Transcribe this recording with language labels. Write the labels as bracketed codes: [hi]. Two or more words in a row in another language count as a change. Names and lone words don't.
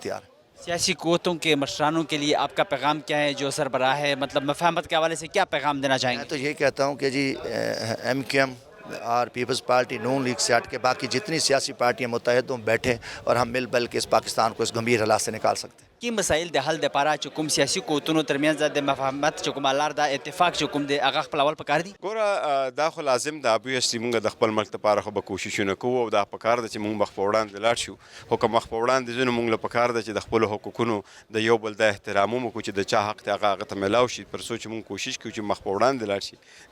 [ur] سیاسی قوتوں کے مشرانوں کے لیے آپ کا پیغام کیا ہے جو سربراہ ہے مطلب مفاہمت کے حوالے سے کیا پیغام دینا چاہیں گے؟ میں تو یہ کہتا ہوں کہ جی MQM اور پیپلز پارٹی، نون لیگ سے ہٹ کے باقی جتنی سیاسی پارٹیاں متحد ہوں، بیٹھیں اور ہم مل بل کے اس پاکستان کو اس گمبھیر حالات سے نکال سکتے ہیں. [ps] کی مسائل د حل لپاره چې کوم سیاسي قوتونو ترمنځ د مفاهمت چې کومه لار د اتفاق چې کوم دی هغه خپلول پکار دي؟ ګوره دا خو لازم ده، ابویسلي موږ د خپل ملک لپاره خو به کوششونه کوو او دا پکار ده چې موږ مخ په وړاندې لاړ شو. خو که مخ په وړاندې ځو نو موږ له پکار ده چې د خپلو حقوقونو د یو بل د احترام وکړو چې د چا حق دی هغه ته میلاو شي، تر څو چې موږ کوشش کوو چې مخ په وړاندې لاړ شي.